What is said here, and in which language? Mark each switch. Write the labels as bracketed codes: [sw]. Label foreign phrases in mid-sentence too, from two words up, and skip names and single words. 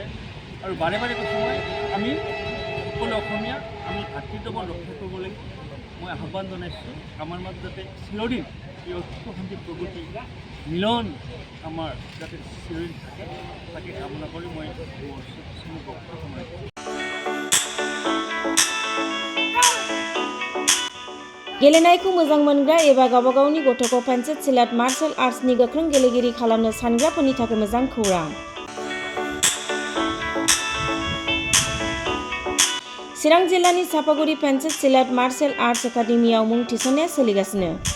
[as] আৰু বাৰে বাৰে কৈছোঁ মই, আমি সকলো অসমীয়া, আমি ভাতৃত্ববোধ ৰক্ষা কৰিব লাগিব। মই আহ্বান জনাইছোঁ, আমাৰ মাজত যাতে চিৰদিন এই ঐক্য শান্তি প্ৰগতি মিলন আমাৰ যাতে চিৰদিন থাকে, তাকে কামনা কৰি মই মোৰ বক্তব্য সামৰিছোঁ। [brx] गेलेनायखौ मोजां मोनग्रा एबा गावबा गावनि गथ'खौ पेन्सिल सिलाट [en] martial arts [brx] गोख्रों गेलेगिरि खालामनो सानग्राफोरनि थाखाय मोजां खौरां। चिरां जिल्लानि सापागुरि पेन्सिल सिलाट मार्शल आर्ट्स एकाडेमियाव मुं थिसननाया सोलिगासिनो।